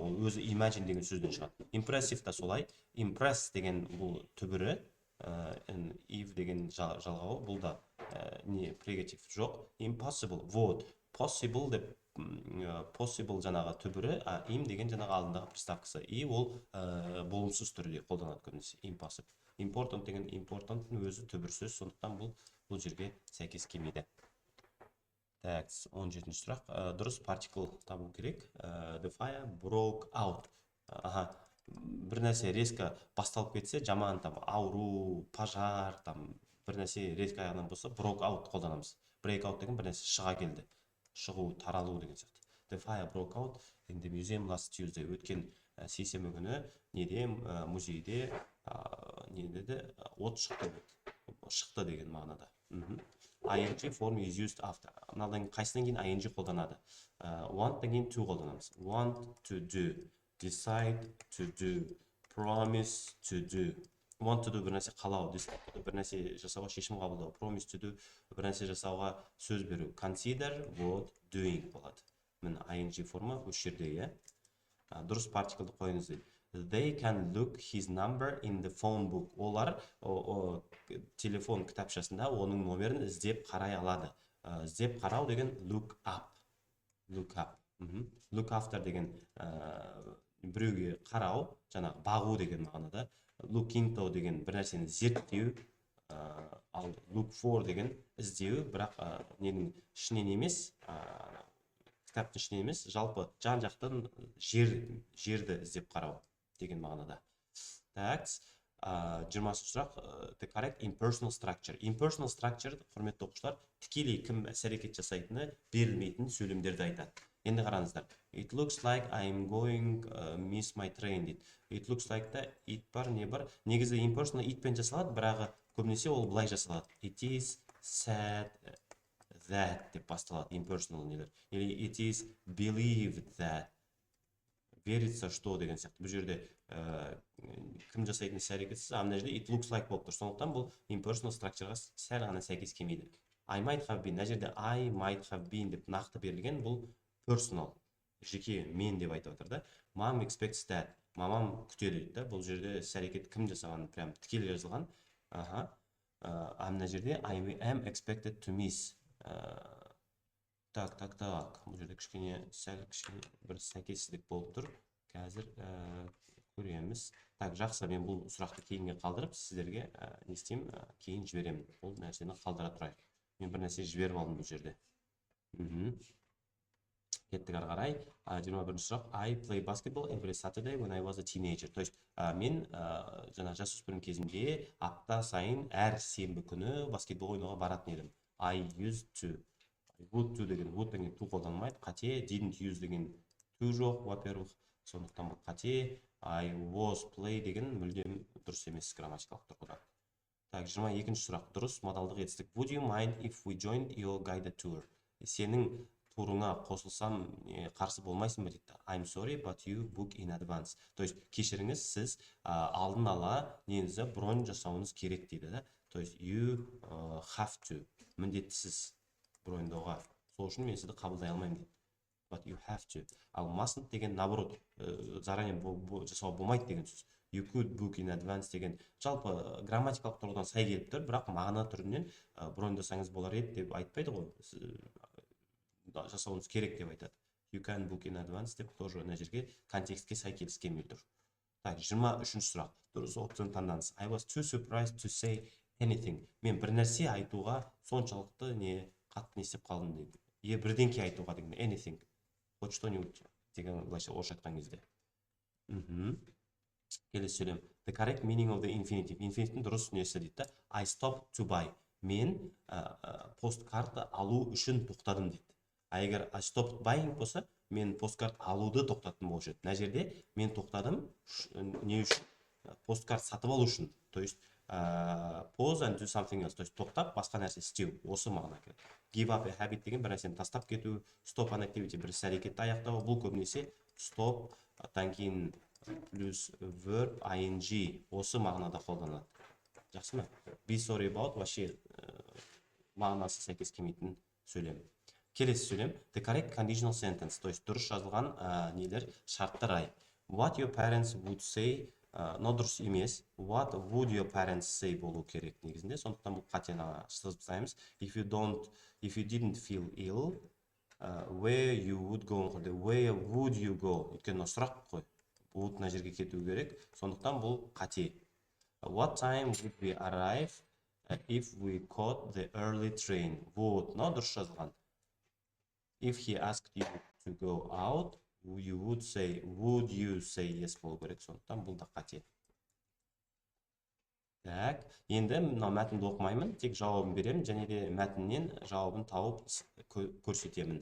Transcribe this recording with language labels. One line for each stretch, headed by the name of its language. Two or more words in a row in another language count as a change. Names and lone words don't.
Kazakh: Ол өзі imagine деген сөзден шығады. Impressive та солай. Impress деген бұл түбірі, if деген жалғауы, бұл да не прегатив жоқ. Impossible. Вот. Possible деп possible жаңағы түбірі, им деген жаңағы алдындағы приставкасы. И ол болымсыз түрде қолданады көбінесе.
English: Impossible. Important
Kazakh: деген important'ың өзі түбір сөз, сондықтан бұл жерге сәйкес келмейді. Так, 17-ші сұрақ. Дұрыс партикл табу керек.
English: The fire broke out.
Kazakh: Бір нәрсе резко басталып кетсе, жаман там ауру, пожар, там бір нәрсе резко аяғынан болса,
English: broke out қолданамыз.
Kazakh: Break out деген бір нәрсе шыға келді. Шығу, таралу деген сияқты.
English: The fire broke out in the museum last Tuesday.
Kazakh: Өткен сейсенбі күні неде, музейде не деді, от шықты деген мағынада.
English: ing form is used after.
Kazakh: Мынадан қайсынан кейін ing қолданады. Want-тан кейін to қолданамыз.
English: Want to do, decide to do, promise to do. Want to do
Kazakh: бір нәрсе қалау, бір нәрсе жасауға шешім қабылдау,
English: promise to do
Kazakh: бір нәрсе жасауға сөз беру,
English: consider what doing болады.
Kazakh: Міне ing форма осы жерде. Дұрыс партиклді қойыңыз дейді.
English: They can look his number in the phone book.
Kazakh: Олар телефон кітапшасында оның номерін іздеп қарай алады. Іздеп қарау деген
English: look up. Look up. Look after
Kazakh: деген біреуге қарау, жаңағы бағу деген мағынада.
English: Look into
Kazakh: деген бір нәрсені зерттеу, ал
English: look for
Kazakh: деген іздеу, бірақ ненің ішінен емес, кітаптың ішінен емес, жалпы жан-жақтан жерді іздеп қарау деген мағынада. Так, 20-ші сұрақ.
English: The correct impersonal structure. Impersonal structure,
Kazakh: құрметті оқушылар, тікелей кім іс-әрекет жасайтыны берілмейтін сөйлемдерді айтады. Енді қараңыздар.
English: It looks like I'm going miss my train дейді. It looks like
Kazakh: да it бар, не бар. Негізі impersonal itпен жасалады, бірақ көбінесе ол былай жасалады.
English: It is said that
Kazakh: деп басталады
English: impersonal нелер. Или it is believed that.
Russian: Верится, что
Kazakh: деген сияқты. Бұл жерде кім жасайтын іс-әрекетсіз, мына жерде
English: it looks like
Kazakh: болып тұр. Сондықтан бұл
English: impersonal structureға
Kazakh: сәл ғана сәйкес келмейді.
English: I might have been.
Kazakh: Мына жерде
English: I might have been
Kazakh: деп нақты берілген, бұл personal, жеке мен деп айтып отыр да.
English: Mom expects that.
Kazakh: Мамам күтеді дейді да. Бұл жерде іс-әрекет кім жасаған, прям тікелей жазылған. Мына жерде
English: I am expected to miss.
Kazakh: Так. Бұл жерде сәл кішкене бір сәйкессіздік болып тұр. Қазір көреміз. Так, жақсы, мен бұл сұрақты кейінге қалдырып, сіздерге не істеймін, кейін жіберемін. Бұл нәрсені қалдыра тұрайық. Мен бір нәрсе жіберіп алдым бұл жерде. Кеттік ары қарай. 21 сұрақ.
English: I play basketball every Saturday when I was a teenager.
Russian: То есть
Kazakh: мен жаңа жасөспірім кезімде апта сайын әр сенбі күні баскетбол ойнауға баратын едім.
English: I used to. Would to деген would деген to
Kazakh: қолданылмайды. Қате. Didn't use деген to жоқ, во-первых. Сондықтан бұл қате.
English: I was play
Kazakh: деген мүлдем дұрыс емес грамматикалық тұрғыдан. Так, 22-ші сұрақ дұрыс модалдық етістік.
English: Would you mind if we joined your guided tour?
Kazakh: Сенің турыңа қосылсам қарсы болмайсың ба дейді.
English: I'm sorry, but you book in advance.
Russian: То есть
Kazakh: кешіріңіз, сіз алдын ала неңізді бронь жасауыңыз керек дейді да.
Russian: То есть
English: you have to,
Kazakh: міндеттісіз броньдауға. Сол үшін мен сізді қабылдай алмаймын дейді.
English: But you have to.
Kazakh: Ал mustn't деген
Russian: наоборот, заранее
Kazakh: жасауға болмайды деген сөз.
English: You could book in advance
Kazakh: деген жалпы грамматикалық тұрғыдан сай келіп тұр, бірақ мағына түрінен броньдасаңыз болар еді деп айтпайды ғой. Жасауыңыз керек деп айтады.
English: You can book in advance
Kazakh: деп тоже мына жерге контекстке сай келіскенмей тұр. Так, 23-ші сұрақ. Дұрыс опцияны таңдаңыз.
English: I was too surprised to say anything.
Kazakh: Мен бір нәрсе айтуға соншалықты қатты не істеп қалдым дейді. Бірдеңке айтуға деген anything.
Russian: Вот что-нибудь
Kazakh: деген былайша орысша айтқан кезде. Келесі сөйлем.
English: The correct meaning of the infinitive.
Kazakh: Infinitive дұрыс несі дейді.
English: I stopped to buy.
Kazakh: Мен посткарта алу үшін тоқтадым дейді. Егер
English: I stopped buying
Kazakh: болса, мен посткарт алуды тоқтаттым болушы еді. Мына жерде мен тоқтадым не үшін? Посткарт сатып алу үшін.
Russian: То есть
English: pause and do something else.
Russian: То есть
Kazakh: тоқтап басқа нәрсе істеу. Осы мағына келеді.
English: Give up a habit
Kazakh: деген бір нәрсені тастап кету.
English: Stop an activity
Kazakh: бір іс-әрекетті аяқтау. Бұл көбінесе stop, одан кейін плюс
English: verb ing
Kazakh: осы мағынада қолданылады. Жақсы ма?
English: Be sorry about
Kazakh: вообще мағынасы сәйкес келмейтін сөйлем. Келесі сөйлем.
English: The correct conditional sentence.
Russian: То есть
Kazakh: дұрыс жазылған нелер шарттар ай.
English: What your parents would say,
Kazakh: дұрыс емес.
English: What would your parents say
Kazakh: болу керек негізінде. Сондықтан бұл қатені сызып тастаймыз.
English: If you didn't feel ill, where you would go. Where would you go?
Kazakh: Өйткені сұрақ қой. Would мына жерге кету керек. Сондықтан бұл қате.
English: What time would we arrive if we caught the early train?
Kazakh: Вот, дұрыс жазылған.
English: If he asked you to go out, would you say yes
Kazakh: болу керек. Сондықтан бұл да қате. Так, енді мынау мәтінді оқымаймын, тек жауабын беремін, және де мәтіннен жауабын тауып көрсетемін.